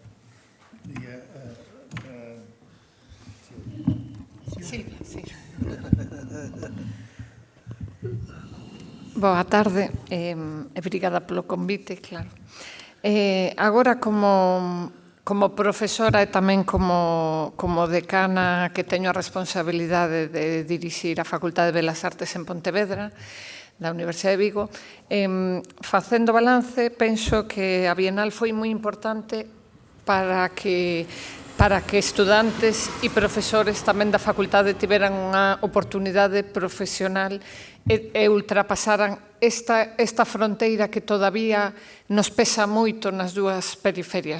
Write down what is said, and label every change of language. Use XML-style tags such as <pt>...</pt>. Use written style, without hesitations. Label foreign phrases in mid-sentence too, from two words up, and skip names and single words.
<pt>Silvia, sim. Boa tarde, obrigada pelo convite, claro.</pt> <gl>Agora, como profesora e tamén como decana que teño a responsabilidade de dirixir a Facultade de Belas Artes en Pontevedra, da Universidade de Vigo. Facendo balance, penso que a Bienal foi moi importante para que estudantes e profesores tamén da facultade tiveran unha oportunidade profesional e ultrapasaran esta fronteira que todavía nos pesa moito nas dúas periferias.</gl>